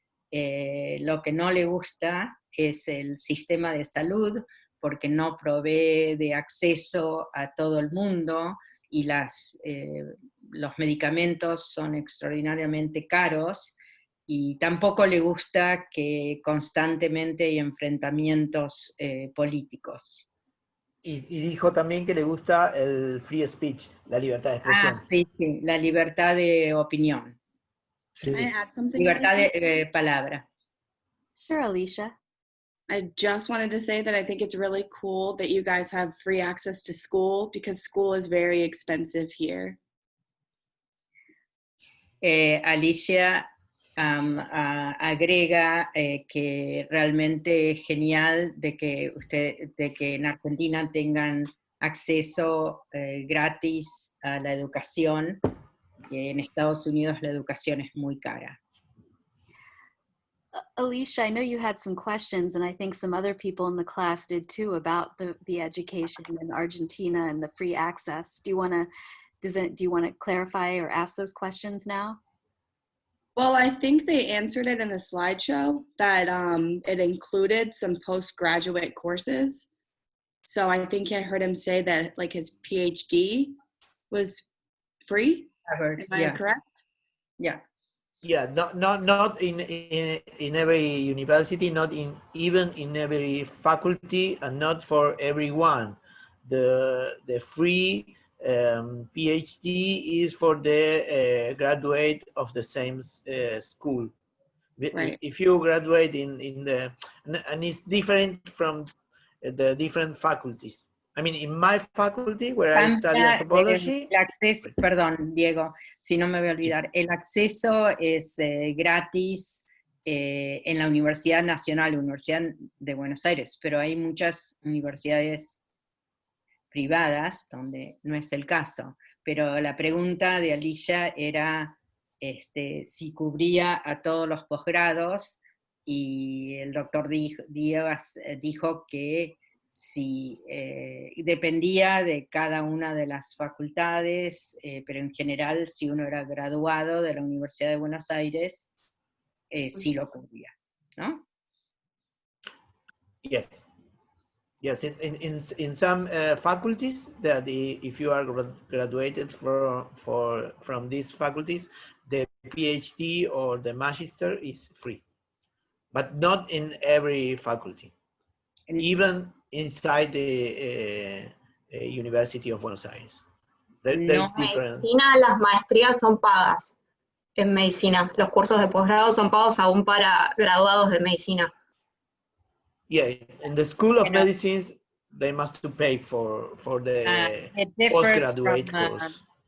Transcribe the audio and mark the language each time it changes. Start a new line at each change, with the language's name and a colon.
Spanish: Lo que no le gusta es el sistema de salud, porque no provee de acceso a todo el mundo y los medicamentos son extraordinariamente caros, y tampoco le gusta que constantemente hay enfrentamientos políticos. Y dijo también que le gusta el
English: free speech,
Spanish: la libertad de expresión. Sí, la libertad de opinión.
English: Can I add something?
Spanish: Libertad de palabra.
English: Sure, Alicia. I just wanted to say that I think it's really cool that you guys have free access to school, because school is very expensive here.
Spanish: Alicia agrega que realmente es genial de que en Argentina tengan acceso gratis a la educación, que en Estados Unidos la educación es muy cara.
English: Alicia, I know you had some questions, and I think some other people in the class did too, about the education in Argentina and the free access. Do you want to clarify or ask those questions now? Well, I think they answered it in the slideshow, that it included some postgraduate courses. So I think I heard him say that like his PhD was free. Am I correct? Yeah. Yeah, not in every university, not even in every faculty, and not for everyone. The free PhD is for the graduate of the same school. Right. If you graduate in the, and it's different from the different faculties. I mean, in my faculty, where I study anthropology.
Spanish: Perdón, Diego, si no me voy a olvidar. El acceso es gratis en la Universidad Nacional, Universidad de Buenos Aires, pero hay muchas universidades privadas, donde no es el caso. Pero la pregunta de Alicia era si cubría a todos los posgrados, y el doctor Díaz dijo que si dependía de cada una de las facultades, pero en general si uno era graduado de la Universidad de Buenos Aires, sí lo cubría, ¿no?
English: Yes. Yes, in some faculties that if you are graduated from these faculties, the PhD or the Magister is free, but not in every faculty, even inside the University of Buenos Aires. There's No, difference.
Spanish: En medicina las maestrías son pagas en medicina. Los cursos de posgrado son pagos aún para graduados de medicina.
English: Yeah, in the School of Medicine, they must to pay for the postgraduate course.